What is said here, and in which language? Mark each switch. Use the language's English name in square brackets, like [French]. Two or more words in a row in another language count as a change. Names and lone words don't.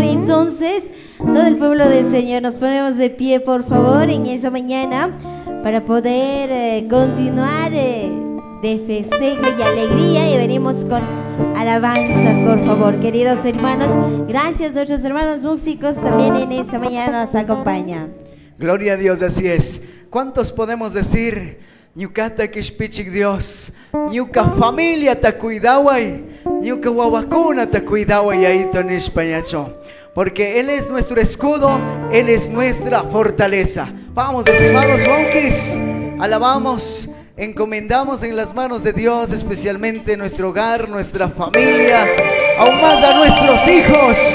[Spanish] Entonces, todo el pueblo del Señor, nos ponemos de pie, por favor, en esa mañana, para poder continuar de festejo y alegría, y venimos con alabanzas, por favor, queridos hermanos. Gracias a nuestros hermanos músicos, también en esta mañana nos acompañan. gloria a Dios, así es. ¿Cuántos podemos decir? [Quechua] Ñucata Kishpichik Dios, Ñuca familia ta cuidaway, Ñuca wawakuna ta cuidaway [Spanish] ahí tonishpañacho. Porque Él es nuestro escudo, Él es nuestra fortaleza. Vamos, estimados Wonkis, alabamos, encomendamos en las manos de Dios, especialmente nuestro hogar, nuestra familia, aún más a nuestros hijos.